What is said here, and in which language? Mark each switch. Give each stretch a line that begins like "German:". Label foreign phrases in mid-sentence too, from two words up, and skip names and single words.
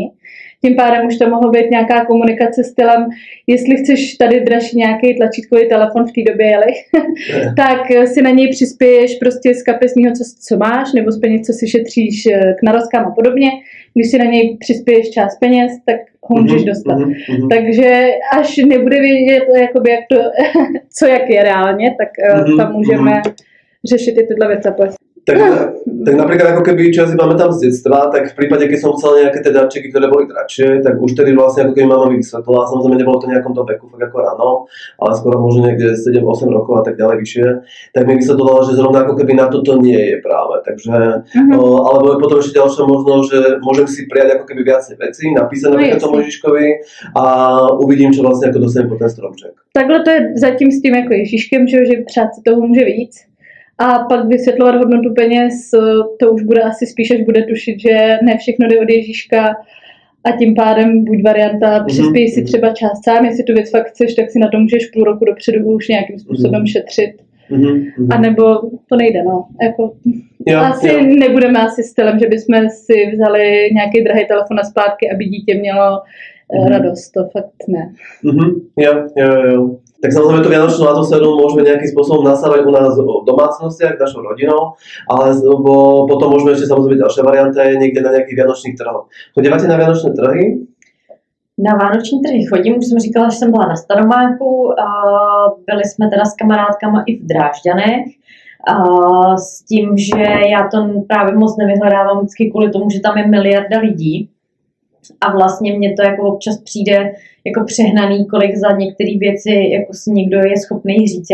Czech: Tím pádem už to mohlo být nějaká komunikace stylem, jestli chceš tady dražší nějaký tlačítkový telefon, v té době jeli, tak si na něj přispěješ prostě z kapesního, co máš, nebo z peněz, co si šetříš k narozkám a podobně. Když si na něj přispěješ část peněz, tak ho můžeš dostat. Takže až nebude vědět, jakoby, jak to, co jak je reálně, tak tam můžeme řešit i tyhle věci.
Slovak: Tak napríklad ako keby, čo ja si pamätám z detstva, tak v prípade, keď som chcel nejaké tie darčeky, ktoré boli drahšie, tak už tedy vlastne ako keby mama mi vysvetlila, samozrejme nebolo to nejakom tom veku, fakt ako ráno, ale skoro možno niekde 7-8 rokov a tak ďalej vyššie, tak mi vysvetlila, že zrovna ako keby na toto nie je práve, takže, alebo potom ešte ďalšia možnosť, že môžem si prijať ako keby viacej veci, napísať napríklad tomu Ježiškovi a uvidím, čo vlastne ako dostanem po ten stromček.
Czech: Takhle to je zatím s tím jako Ježíškem, že přát si toho může víc. A pak vysvětlovat hodnotu peněz, to už bude asi spíš, až bude tušit, že ne všechno jde od Ježíška a tím pádem buď varianta, přispěj si třeba část sám, jestli tu věc fakt chceš, tak si na to můžeš půl roku dopředu už nějakým způsobem šetřit. A nebo to nejde, no. Jako, nebudeme asi stylem, že bychom si vzali nějaký drahý telefon na splátky, aby dítě mělo radost, to fakt ne. Jo.
Slovak: Tak samozrejme tú vianočnú atmosféru môžeme nejakým spôsobom nasávať u nás v domácnostiach, našou rodinou, ale potom môžeme ešte samozrejme ďalšia varianta je niekde na nejakých vianočných trhoch. Chodívate na vianočné trhy?
Czech: Na vánoční trhy chodím, už jsem říkala, že jsem byla na Staromáku, byli jsme teda s kamarádkama i v Drážďanech, s tím, že já to právě moc nevyhledávám vždycky kvůli tomu, že tam je miliarda lidí a vlastně mně to jako občas přijde jako přehnaný, kolik za některé věci jako si někdo je schopný říct.